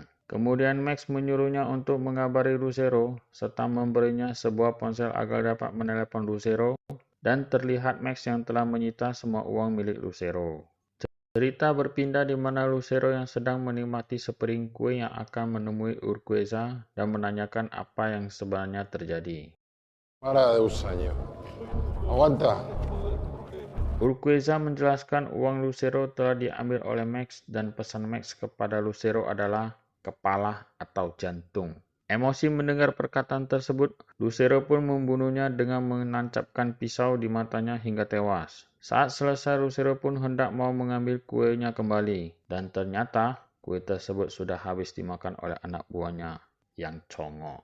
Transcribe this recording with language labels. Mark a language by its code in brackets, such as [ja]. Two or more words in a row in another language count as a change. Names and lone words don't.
[id] Kemudian Max menyuruhnya untuk mengabari Lucero serta memberinya sebuah ponsel agar dapat menelepon Lucero, dan terlihat Max yang telah menyita semua uang milik Lucero. Cerita berpindah di mana Lucero yang sedang menikmati sepiring kue yang akan menemui Urquiza dan menanyakan apa yang sebenarnya terjadi. [es] Para de usaño. Aguanta. [id] Urquiza menjelaskan uang Lucero telah diambil oleh Max dan pesan Max kepada Lucero adalah kepala atau jantung. Emosi mendengar perkataan tersebut, Lucero pun membunuhnya dengan menancapkan pisau di matanya hingga tewas. Saat selesai, Lucero pun hendak mau mengambil kuenya kembali, dan ternyata kue tersebut sudah habis dimakan oleh anak buahnya yang congok.